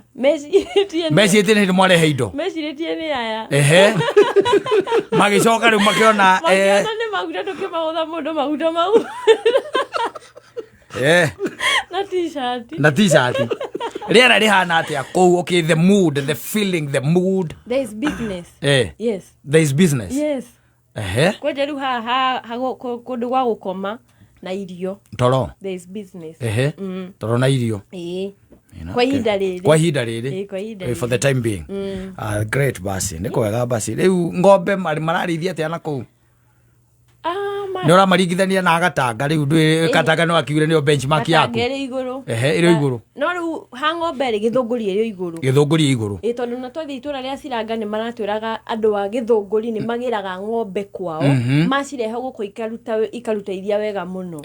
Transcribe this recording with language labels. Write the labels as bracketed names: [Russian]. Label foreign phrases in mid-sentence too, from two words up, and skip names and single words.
[Kikuyu] mecirĩtie nĩ mwarehe indo mecirĩtie nĩ aya magĩcoka rĩu makĩona nĩ maguta tũkĩmagũtha mũndũ maguta mau na t-shirt rĩera rĩhana atĩa kũu? [English] Okay, the mood, the feeling, the mood. There is business. Yes. There is business. Yes. [Kikuyu] Kwenye rĩu kũndũ gwa gũkoma na irio. Toro. [English] There is business. [Kikuyu] Toro na irio. Kwa ihinda rĩrĩ. [English] For the time being. Great basi. [Kikuyu] Nĩ kwega basi. Rĩu ng'ombe mararĩithia atĩa na kũu? Nĩ ũramaringithania na Gatanga rĩu ndwĩ Gatanga no akiure nĩyo benchmark yaku. Gatanga ĩrĩ igũrũ. Ĩrĩ igũrũ. No rĩu ha ng'ombe rĩ Gĩthũngũri ĩrĩ igũrũ. Gĩthũngũri igũrũ. Tondũ na twathiĩ itũra rĩa Ciranga nĩ maratwĩraga andũ a Gĩthũngũri nĩ magĩraga ng'ombe kwao macirehe gũkũ ikaruta iria wega mũno.